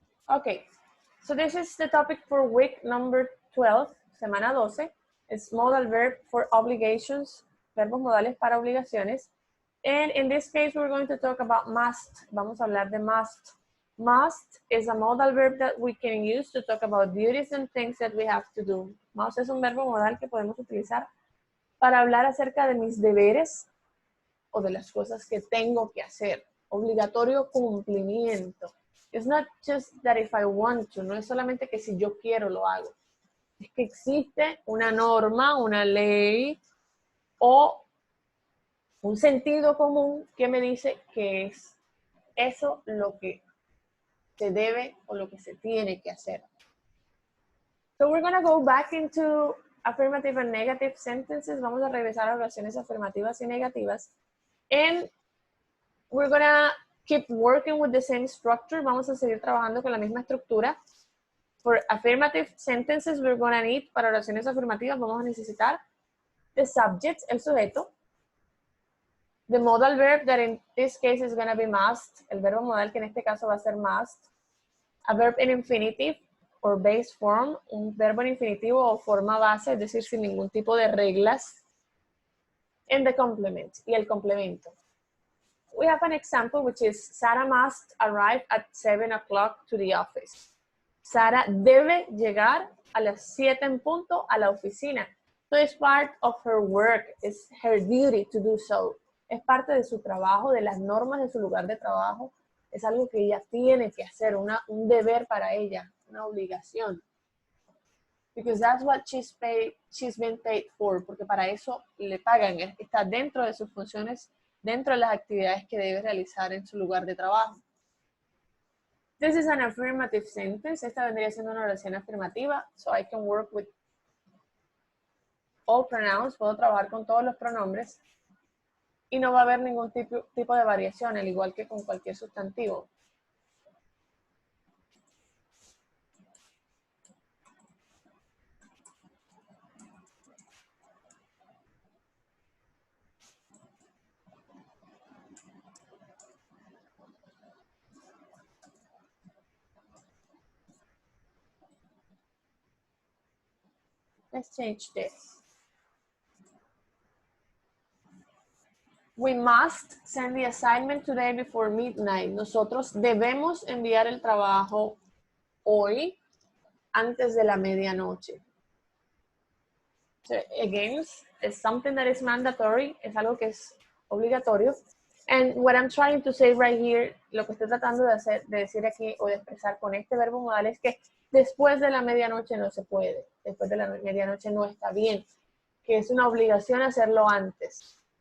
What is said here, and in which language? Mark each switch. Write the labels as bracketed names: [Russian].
[English] Okay, so this is the topic for week number 12, [Spanish] semana 12. [English] It's modal verb for obligations, [Spanish] verbos modales para obligaciones. [English] And in this case, we're going to talk about must. [Spanish] Vamos a hablar de must. [English] Must is a modal verb that we can use to talk about duties and things that we have to do. [Spanish] Must es un verbo modal que podemos utilizar para hablar acerca de mis deberes o de las cosas que tengo que hacer. Obligatorio cumplimiento. [English] It's not just that if I want to, [Spanish] no es solamente que si yo quiero lo hago. Es que existe una norma, una ley o un sentido común que me dice que es eso lo que se debe o lo que se tiene que hacer. [English] So we're going to go back into affirmative and negative sentences. [Spanish] Vamos a regresar a oraciones afirmativas y negativas. [English] And we're going to keep working with the same structure. [Spanish] Vamos a seguir trabajando con la misma estructura. [English] For affirmative sentences, we're going to need, [Spanish] para oraciones afirmativas, vamos a necesitar [English] the subject, [Spanish] el sujeto. [English] The modal verb, that in this case is going to be must. [Spanish] El verbo modal, que en este caso va a ser must. [English] A verb in infinitive or base form. [Spanish] Un verbo en infinitivo o forma base, es decir, sin ningún tipo de reglas. [English] And the complement, [Spanish] y el complemento. [English] We have an example, which is Sarah must arrive at 7 o'clock to the office. [Spanish] Sara debe llegar a las 7 en punto a la oficina. [English] So it's part of her work. It's her duty to do so. [Spanish] Es parte de su trabajo, de las normas de su lugar de trabajo. Es algo que ella tiene que hacer, un deber para ella, una obligación. [English] Because that's what she's been paid for. [Spanish] Porque para eso le pagan. Está dentro de sus funciones, dentro de las actividades que debe realizar en su lugar de trabajo. [English] This is an affirmative sentence. [Spanish] Esta vendría siendo una oración afirmativa. [English] So I can work with all pronouns. [Spanish] Puedo trabajar con todos los pronombres. Y no va a haber ningún tipo de variación, al igual que con cualquier sustantivo. [English] Let's change this. We must send the assignment today before midnight. [Spanish] Nosotros debemos enviar el trabajo hoy antes de la medianoche. [English] So again, it's something that is mandatory. [Spanish] Es algo que es obligatorio. [English] And what I'm trying to say right here, [Spanish] lo que estoy tratando de decir aquí o de expresar con este verbo modal es que después de la medianoche no se puede. Después de la medianoche no está bien. Que es una obligación hacerlo antes.